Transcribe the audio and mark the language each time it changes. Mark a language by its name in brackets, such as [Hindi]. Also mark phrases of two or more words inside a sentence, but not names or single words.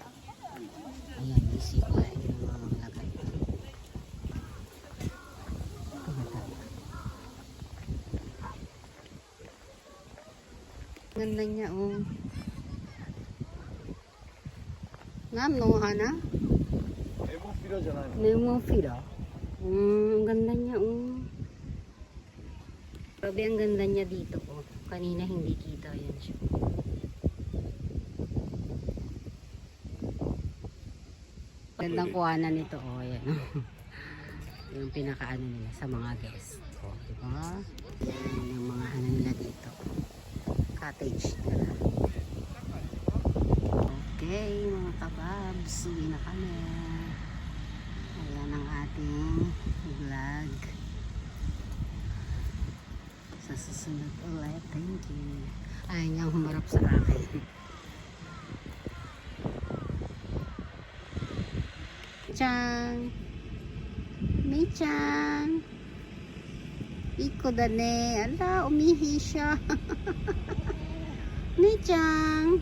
[Filipino] Ayan, isip ko lang yung mga lagay. Ganda niya, oh. Ngam, no, hana? [Japanese] Nemophila じゃないの? [Filipino] Nemophila. Ang ganda niya, oh. Grabe, ang ganda niya dito, oh. Kanina hindi kita, yan siya. Gandang kuhanan nito, oh. Ayan, oh. Yung pinakaano nila sa mga guests. Oh, diba? Yan yung mga ano nila dito. Cottage nila. Okay, mga kababs, uwi na kami. Ayan ang ating vlog. Sa susunod ulit. [English] Thank you. [Filipino] Ayaw niya humarap sa akin. Mei-chan! [Japanese] Mei-chan! 行こだね. [Filipino] Ala, umihi siya. Mei-chan!